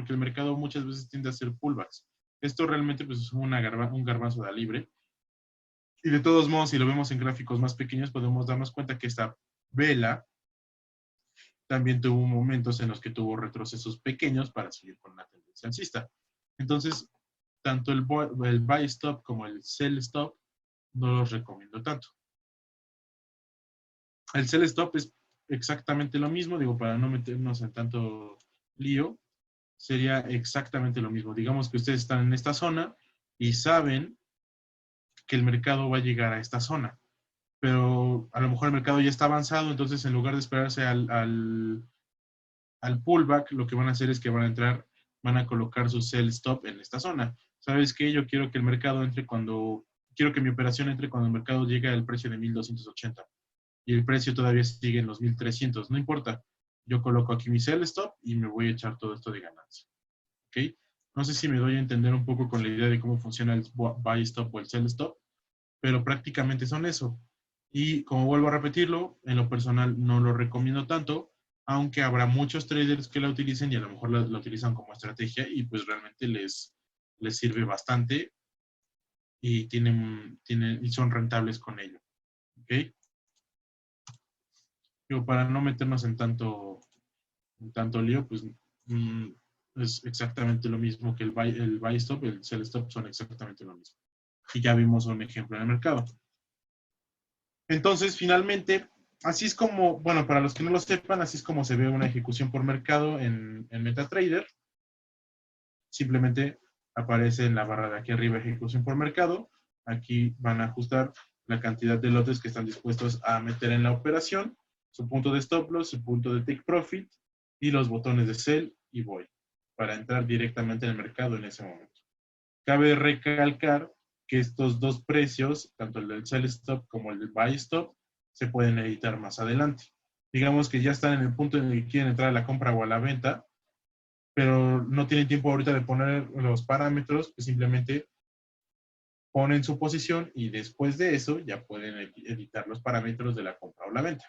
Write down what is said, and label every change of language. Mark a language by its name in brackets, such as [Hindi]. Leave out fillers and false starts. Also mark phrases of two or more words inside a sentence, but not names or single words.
[Spanish] Porque el mercado muchas veces tiende a hacer pullbacks. Esto realmente pues, es un garbanzo de libre. Y de todos modos, si lo vemos en gráficos más pequeños, podemos darnos cuenta que esta vela también tuvo momentos en los que tuvo retrocesos pequeños para seguir con la tendencia alcista. Entonces, tanto el [English] buy stop [Spanish] como el [English] sell stop [Spanish] no los recomiendo tanto. El [English] sell stop [Spanish] es exactamente lo mismo, digo, para no meternos en tanto lío, sería exactamente lo mismo. Digamos que ustedes están en esta zona y saben que el mercado va a llegar a esta zona, pero a lo mejor el mercado ya está avanzado, entonces en lugar de esperarse al pullback, lo que van a hacer es que van a entrar, van a colocar su [English] sell stop [Spanish] en esta zona. ¿Sabes qué? Yo quiero que el mercado entre quiero que mi operación entre cuando el mercado llegue al precio de 1,280 y el precio todavía sigue en los 1,300. No importa, yo coloco aquí mi [English] sell stop [Spanish] y me voy a echar todo esto de ganancia. ¿Ok? No sé si me doy a entender un poco con la idea de cómo funciona el [English] buy stop [Spanish] o el [English] sell stop, [Spanish] pero prácticamente son eso. Y como vuelvo a repetirlo, en lo personal no lo recomiendo tanto, aunque habrá muchos traders que la utilicen y a lo mejor la utilizan como estrategia y pues realmente les sirve bastante y y son rentables con ello. ¿Ok? Pero para no meternos en tanto lío, pues es exactamente lo mismo que el [English] buy stop, [Spanish] el [English] sell stop [Spanish] son exactamente lo mismo. Y ya vimos un ejemplo en el mercado. Entonces, finalmente, así es como, bueno, para los que no lo sepan, así es como se ve una ejecución por mercado en MetaTrader. Simplemente aparece en la barra de aquí arriba ejecución por mercado. Aquí van a ajustar la cantidad de lotes que están dispuestos a meter en la operación, su punto de [English] stop loss, [Spanish] su punto de [English] take profit [Spanish] y los botones de sell y buy para entrar directamente en el mercado en ese momento. Cabe recalcar que estos dos precios, tanto el del [English] sell stop [Spanish] como el del [English] buy stop, [Spanish] se pueden editar más adelante. Digamos que ya están en el punto en el que quieren entrar a la compra o a la venta, pero no tienen tiempo ahorita de poner los parámetros, pues simplemente ponen su posición y después de eso ya pueden editar los parámetros de la compra o la venta.